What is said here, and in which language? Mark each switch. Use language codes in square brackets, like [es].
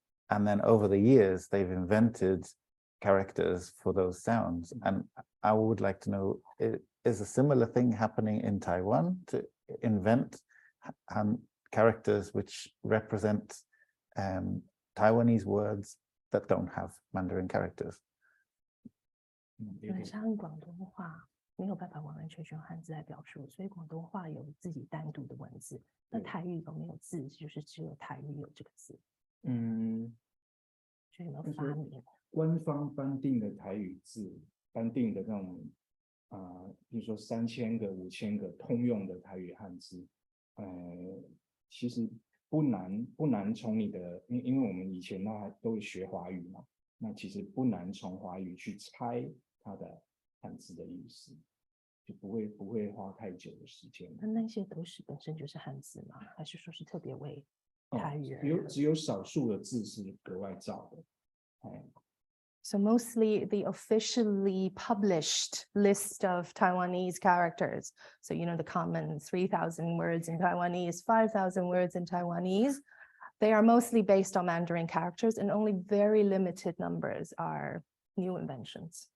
[en] And then over the years, they've invented characters for those sounds. And I would like to know, is a similar thing happening in Taiwan to invent characters which represent Taiwanese words that don't have Mandarin characters? [zh] 像广东话没有办法完完全全用汉字来表述，所以广东话有自己单独的文字。那台语有没有字，就是只有台语有这个字。这有没有就是发明？官方颁定的台语字，颁定的那种比如说3000个、5000个通用的台语汉字，其实不难从你的，因为我们以前都会学华语嘛，那其实不难从华语去猜它的汉字的意思，就不会花太久的时间。那些都是本身就是汉字吗？还是说是特别为台语人？只有少数的字是格外造的。 [en] So mostly the officially published list of Taiwanese characters. So, you know, the common 3,000 words in Taiwanese, 5,000 words in Taiwanese, they are mostly based on Mandarin characters, and only very limited numbers are new inventions.